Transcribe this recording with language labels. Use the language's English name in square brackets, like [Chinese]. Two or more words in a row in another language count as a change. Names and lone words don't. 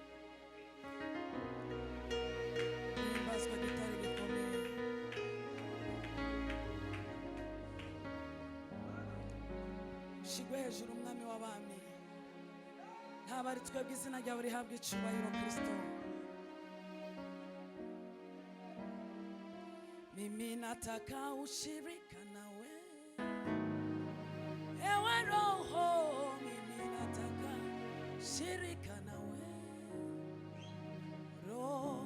[Kinyarwanda] Himbazwe gitare bikomeye. Shigwe hejuru umwami w'abami. Ntabari twebwe izina ryawe rihabwa icyubahiro Kristo. [Swahili] Mimi nataka ushirika nawe, ewe Roho. Mimi nataka ushirika nawe, Roho.